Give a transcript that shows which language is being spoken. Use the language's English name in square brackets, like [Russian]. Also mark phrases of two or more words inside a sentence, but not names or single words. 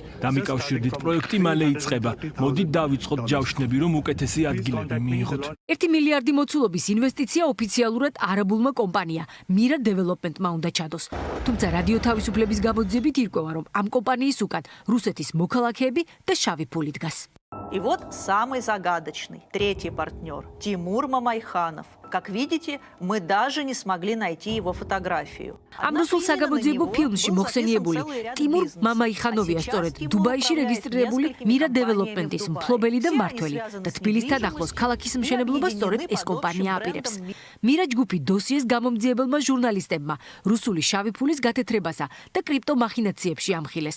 [Georgian] დამიკავშირდით პროექტი მალე იწყება. მოდით დავიწყოთ ჯავშნები, რომ უკეთესი ადგილები მიიღოთ. 1 მილიარდი მოცულობის ინვესტიცია ოფიციალურად არაბულმა კომპანია მირა დეველოპმენტმა უნდა ჩადოს. თუმცა რადიო თავისუფლების გამოძიებით ირკვევა, რომ ამ კომპანიის უკან რუსეთის მოქალაქეები და შავი ფული დგას. [Russian] И вот самый загадочный, третий партнер, Тимур Мамайханов. Как видите, мы даже не смогли найти его фотографию. [Georgian] ამ რუსულ საგამოძიებო ფილმში მოხსენიებული ტიმურ მამაიხანოვია სწორედ დუბაიში რეგისტრირებული მირა დეველოპმენტის მფლობელი და მმართველი და თბილისთან ახლოს ქალაქის მშენებლობას სწორედ ეს კომპანია აპირებს. მირა ჯგუფი დოსიეს გამომძიებელმა ჟურნალისტებმა რუსული შავი ფულის გათეთრებასა და კრიპტომახინაციებში ამხილეს.